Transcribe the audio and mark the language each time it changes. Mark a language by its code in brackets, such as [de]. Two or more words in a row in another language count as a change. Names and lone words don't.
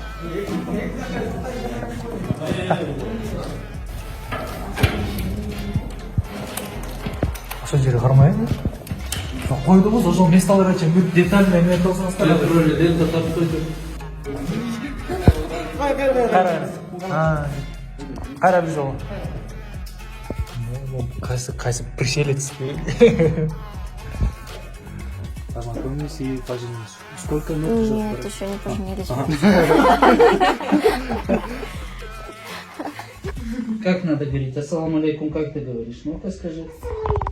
[ky] Ошол жерге кармайбы? Койдуңуз ошол месталарга чейин бүт детально эме кылсаңыздар. Кара биз ол. Кайсы пришелец. [ru] Познакомились и поженились. Сколько лет уже? Нет, еще не поженились. Как надо говорить? [ar] السلام عليكم, [ru] как ты говоришь?